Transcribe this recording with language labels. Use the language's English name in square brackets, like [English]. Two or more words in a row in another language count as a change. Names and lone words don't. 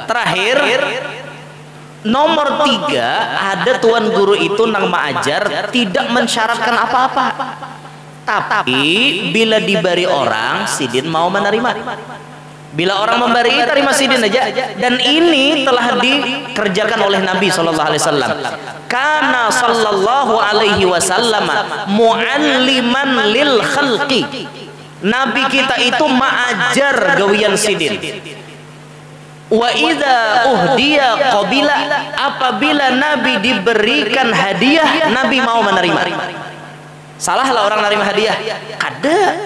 [Banjar] Terakhir nomor 3 ada tuan guru itu nang mengajar tidak mensyaratkan apa-apa. Tapi bila diberi orang sidin mau menerima. Bila orang memberi terima sidin aja. Dan ini telah dikerjakan oleh Nabi SAW. [Arabic] كان صلى الله عليه وسلم معلما للخلق. [Banjar] Nabi kita itu mengajar gawian sidin. [Arabic] وإذا أهدي قبل, [Banjar] apabila Nabi diberikan hadiah Nabi mau menerima. Salah lah orang menerima hadiah? Kada.